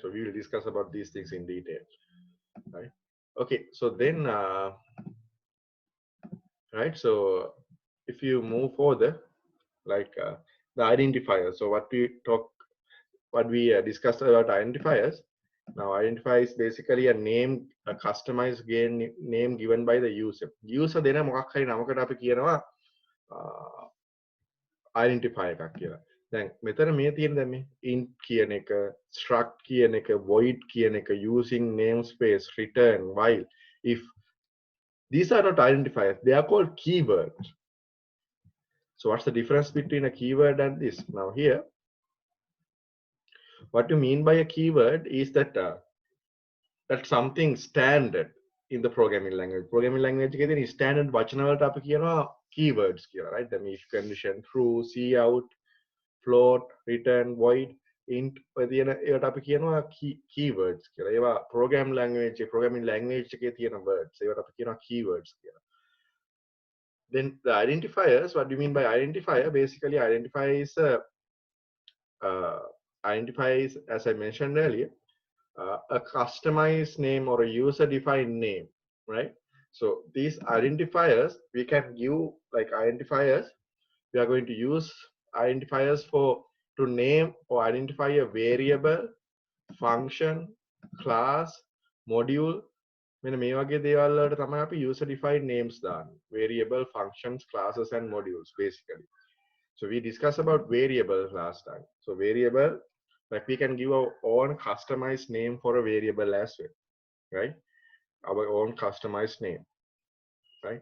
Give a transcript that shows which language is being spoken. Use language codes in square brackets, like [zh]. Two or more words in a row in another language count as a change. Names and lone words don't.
[en] So we will discuss about these things in detail, right? Okay, so then right, so if you move further, like the identifier. So what we discussed about identifiers. Now identifier is basically a name, a customized name given by the user. [si] User දෙන මොකක් හරි නමකට අපි කියනවා identifier එකක් කියලා. දැන් මෙතන මේ තියෙන දැන් මේ int කියන එක, struct කියන එක, void කියන එක, [en] using namespace, return, while, if, these are not identifiers, they are called keywords. So what's the difference between a keyword and this? Now here, what you mean by a keyword is that that's something standard in the programming language. Programming language [si] එකේදී standard වචන වලට අපි කියනවා keywords කියලා, [en] right? The if condition, true, cout, float, return, void, [si] int ඔය තියෙන ඒවට අපි කියනවා keywords කියලා. ඒවා [en] programming language [si] එකේ තියෙන words. ඒවට අපි කියනවා keywords කියලා. [en] Then the identifiers, what do you mean by identifier? Basically identifies as I mentioned earlier, a customized name or a user-defined name, right? So these identifiers, we can give like identifiers. We are going to use identifiers to name or identify a variable, function, class, module. [si] මේ වගේ දේවල් වලට තමයි අපි [en] user-defined names [si] දාන්නේ. [en] Variable, functions, classes, and modules basically. So we discussed about variables last time. So variable, like we can give our own customized name for a variable as well, right? Our own customized name, right?